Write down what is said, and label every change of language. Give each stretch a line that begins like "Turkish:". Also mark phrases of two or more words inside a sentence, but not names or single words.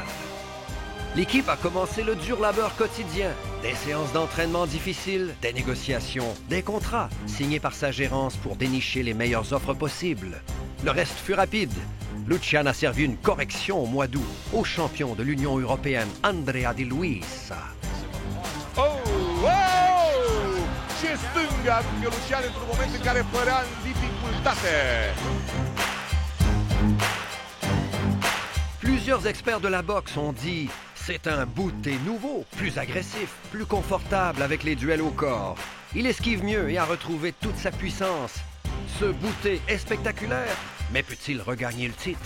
French: L'équipe a commencé le dur labeur quotidien, des séances d'entraînement difficiles, des négociations, des contrats signés par sa gérance pour dénicher les meilleures offres possibles. Le reste fut rapide. Lucian a servi une correction au mois d'août au champion de l'Union européenne Andrea Di Luisa. Oh!
Romanian: Ce stânga aruncă Lucian într-un moment în care părea în dificultate.
French: Plusieurs experts de la boxe ont dit « C'est un Bute nouveau, plus agressif, plus confortable avec les duels au corps. Il esquive mieux et a retrouvé toute sa puissance. Ce Bute est spectaculaire, mais peut-il regagner le titre ?»